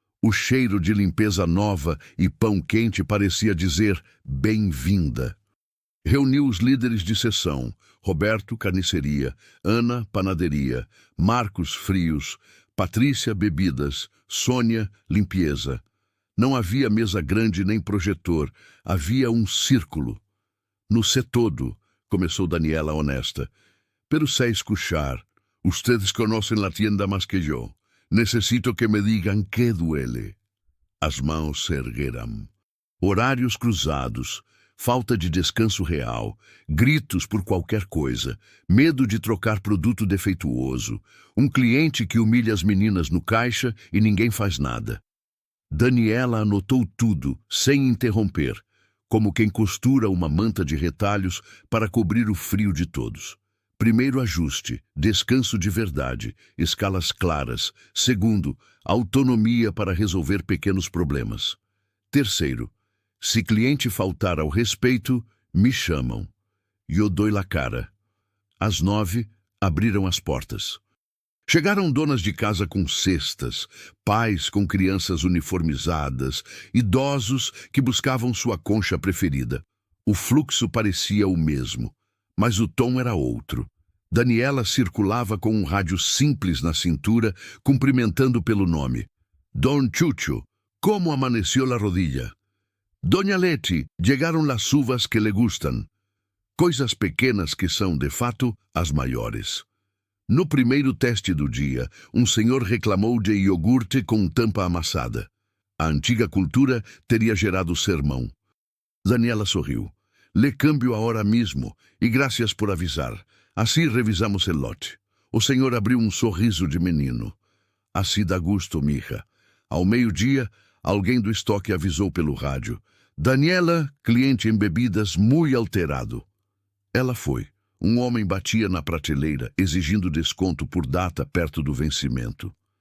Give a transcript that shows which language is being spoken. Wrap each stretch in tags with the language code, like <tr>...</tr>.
<pt>O cheiro de limpeza nova e pão quente parecia dizer bem-vinda. Reuniu os líderes de seção, Roberto, carniceria, Ana, panaderia, Marcos, frios, Patrícia, bebidas, Sônia, limpeza. Não havia mesa grande nem projetor, havia um círculo.</pt> <es>No sé todo,</es> <pt>começou Daniela honesta,</pt> <es>pero sé escuchar. Ustedes conocen la tienda más que yo. Necesito que me digan qué duele.</es> <pt>As mãos se ergueram. Horários cruzados, falta de descanso real, gritos por qualquer coisa, medo de trocar produto defeituoso, um cliente que humilha as meninas no caixa e ninguém faz nada. Daniela anotou tudo, sem interromper, como quem costura uma manta de retalhos para cobrir o frio de todos. Primeiro ajuste, descanso de verdade, escalas claras. Segundo, autonomia para resolver pequenos problemas. Terceiro, se cliente faltar ao respeito, me chamam. Eu dou</pt> <es>la cara.</es> <pt>Às 9, abriram as portas. Chegaram donas de casa com cestas, pais com crianças uniformizadas, idosos que buscavam sua concha preferida. O fluxo parecia o mesmo, mas o tom era outro. Daniela circulava com um rádio simples na cintura, cumprimentando pelo nome.</pt> <es>Don Chucho, como</es> <pt>amaneceu</pt> <es>la rodilla? Doña Leti,</es> <pt>chegaram</pt> <es>las uvas que le gustan.</es> <pt>Coisas pequenas que são, de fato, as maiores. No primeiro teste do dia, um senhor reclamou de iogurte com tampa amassada. A antiga cultura teria gerado sermão. Daniela sorriu.</pt> <es>Le cambio ahora mismo, e gracias por avisar.</es> <pt>Assim revisamos</pt> <es>el lote.</es> <pt>O senhor abriu um sorriso de menino. Assim dá gosto, mija. Ao meio-dia, alguém do estoque avisou pelo rádio. Daniela, cliente em bebidas, muito alterado. Ela foi. Um homem batia na prateleira, exigindo desconto por data perto do vencimento.</pt>